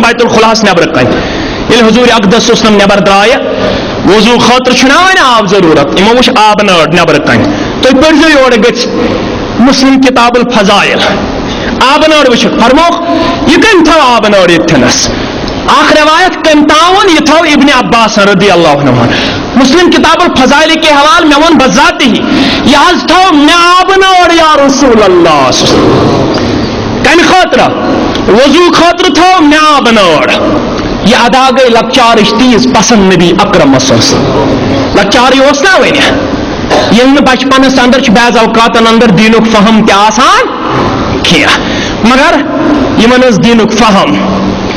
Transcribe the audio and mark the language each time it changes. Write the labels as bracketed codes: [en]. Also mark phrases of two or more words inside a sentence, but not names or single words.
[ks] بیت الخلاس نٮ۪برٕ کَنۍ ییٚلہِ حضوٗرِ اقدس وسلم نٮ۪بر درٛایہِ وضوٗ خٲطرٕ چھُنہ وۄنۍ آب ضروٗرت یِمو وٕچھ آبہٕ نٲر نٮ۪برٕ کَنۍ تُہۍ پٔرۍزیو یورٕ گٔژھِتھ مسلم کتاب الفضائل آبہٕ نٲر وٕچھِکھ فرموکھ یہِ کٔمۍ تھٲو آبہٕ نٲر ییٚتھٮ۪نس اکھ روایت کٔمۍ تاوُن یہِ تھٲو ابن عباس رضی اللہ عنہ مسلم کتاب الفضائل [ur] کے حوالہ [ks] مےٚ ووٚن بذاتہِ یہِ حظ تھٲو مےٚ آبہٕ نٲر یا رسول اللہ کمہِ خٲطرٕ وضوٗ خٲطرٕ تھٲو مےٚ آبہٕ نٲر یہِ ادا گٔے لۄکچارٕچ تیٖژ پسنٛد نبی اکرمس ٲس لۄکچارٕے اوس نا وۄنۍ ییٚلہِ نہٕ بچپنس اندر چھُ بعض اوقاتن اندر دیٖنُک فہم تہِ آسان کینٛہہ مگر یِمن ٲس دیٖنُک فہم